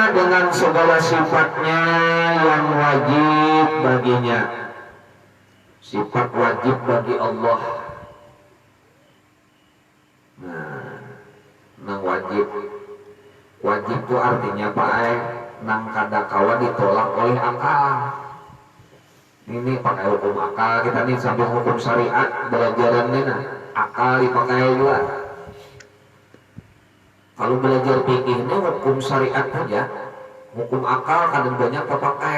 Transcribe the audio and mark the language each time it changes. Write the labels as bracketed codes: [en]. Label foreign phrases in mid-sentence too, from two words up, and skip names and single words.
[id] Dengan segala sifatnya yang wajib baginya. Sifat wajib bagi Allah. [bjn] Nang wajib itu artinya Pak nang kada kawa ditolak oleh akal. [id] Ini pakai hukum akal kita nih sambil hukum syariat belajaran ini nah akal dipakai juga. Kalau belajar fikih ini hukum syariat saja, hukum akal kadang banyak terpakai.